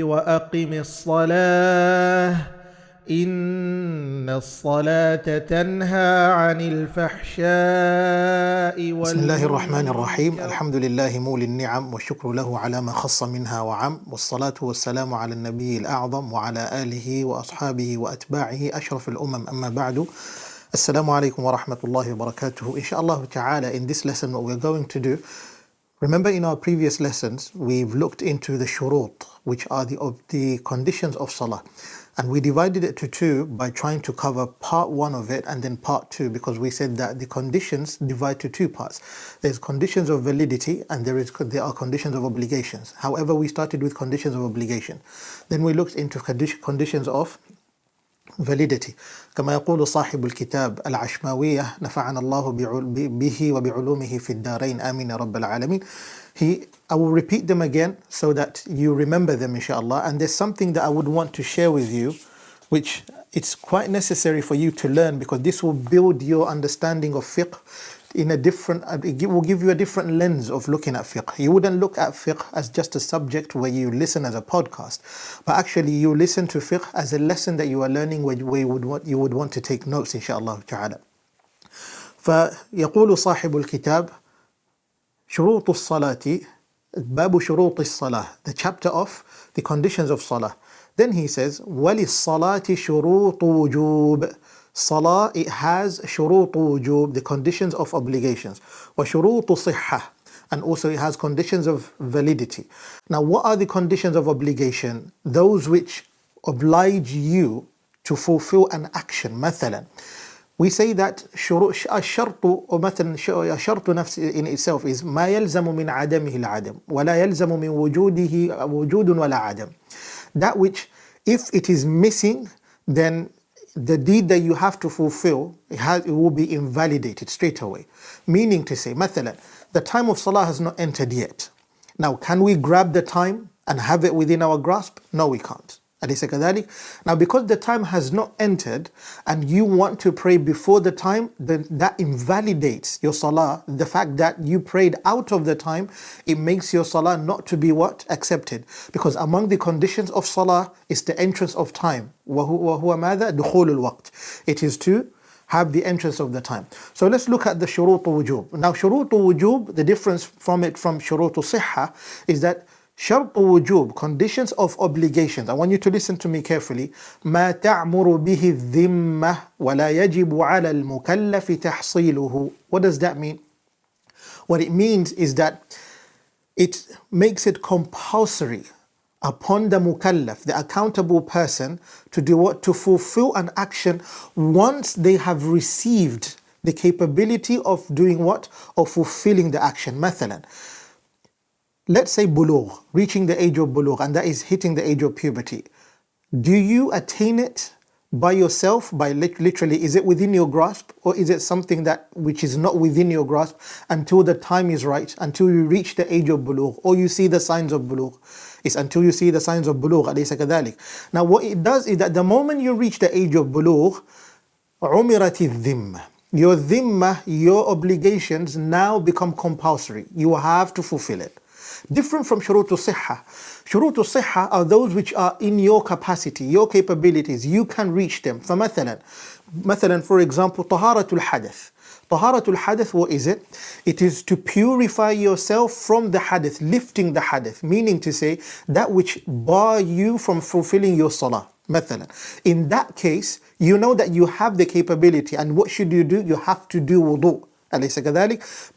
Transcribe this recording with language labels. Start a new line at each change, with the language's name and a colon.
Arabic: وأقم الصلاة إن الصلاة تنهى عن الفحشاء بسم الله الرحمن الرحيم والمنكر. الحمد لله مولي النعم والشكر له على ما خص منها وعم والصلاة والسلام على النبي الأعظم وعلى آله وأصحابه وأتباعه أشرف الأمم أما بعد السلام عليكم ورحمة الله وبركاته.
English: Inshallah ta'ala, in this lesson what we're going to do, remember in our previous lessons we've looked into the shurut, which are the conditions of salah, and we divided it to two by trying to cover part one of it and then part two, because we said that the conditions divide to two parts. There's conditions of validity and there are conditions of obligations. However, we started with conditions of obligation, then we looked into conditions of validity.
Arabic: كما يقول صاحب الكتاب العشماوية نفعنا الله به وبعلومه في الدارين آمين رب العالمين.
English: I will repeat them again so that you remember them inshallah, and there's something that I would want to share with you which it's quite necessary for you to learn, because this will build your understanding of fiqh in a different, it will give you a different lens of looking at fiqh. You wouldn't look at fiqh as just a subject where you listen as a podcast, but actually you listen to fiqh as a lesson that you are learning where you would want to take notes inshallah ta'ala.
Arabic: فيقول صاحب الكتاب شروط الصلاة باب شروط الصلاة,
English: the chapter of the conditions of salah. Then he says
Arabic: وَلِلصَّلَاةِ شُرُوطُ وُجُوبٍ.
English: Salah, it has
Arabic: شُرُوطُ وُجُوب,
English: the conditions of obligations,
Arabic: وَشُرُوطُ صِحَّةٍ,
English: and also it has conditions of validity. Now what are the conditions of obligation? Those which oblige you to fulfill an action.
Arabic: مثلا,
English: we say that
Arabic: الشرط or مثلا الشرط نفسه
English: in itself is
Arabic: ما يلزم من عدمه العدم ولا يلزم من وجوده وجود ولا عدم.
English: That which, if it is missing, then the deed that you have to fulfill, it will be invalidated straight away. Meaning to say, مثلا, the time of salah has not entered yet. Now, can we grab the time and have it within our grasp? No, we can't.
Arabic: أليس كذلك?
English: Now, because the time has not entered and you want to pray before the time, then that invalidates your salah. The fact that you prayed out of the time, it makes your salah not to be what? Accepted. Because among the conditions of salah is the entrance of time.
Arabic: وهو ماذا؟ دخول الوقت.
English: It is to have the entrance of the time. So let's look at the
Arabic: شروط وجوب.
English: Now
Arabic: شروط وجوب,
English: the difference from
Arabic: شروط صحة
English: is that
Arabic: شرط وجوب,
English: conditions of obligations. I want you to listen to me carefully.
Arabic: ما تعمر به الذمة ولا يجب على المكلف تحصيله.
English: What does that mean? What it means is that it makes it compulsory upon the mukallaf, the accountable person, to do what? To fulfill an action once they have received the capability of doing what? Of fulfilling the action. مثلا, let's say bulugh, reaching the age of bulugh, and that is hitting the age of puberty. Do you attain it by yourself? By literally, is it within your grasp, or is it something that which is not within your grasp until the time is right, until you reach the age of bulugh, or you see the signs of bulugh? It's until you see the signs of bulugh.
Arabic: أليس كذلك?
English: Now what it does is that the moment you reach the age of bulugh,
Arabic: عمرت الذمة.
English: Your dhimma, your obligations now become compulsory. You have to fulfill it. Different from
Arabic: شروط الصحة. شروط الصحة
English: are those which are in your capacity, your capabilities. You can reach them.
Arabic: فمثلا,
English: for example,
Arabic: طهارة الحدث. طهارة الحدث,
English: what is it? It is to purify yourself from the hadith, lifting the hadith, meaning to say that which bar you from fulfilling your salah. مثلا, in that case, you know that you have the capability, and what should you do? You have to do wudu.
Arabic: أليس كذلك?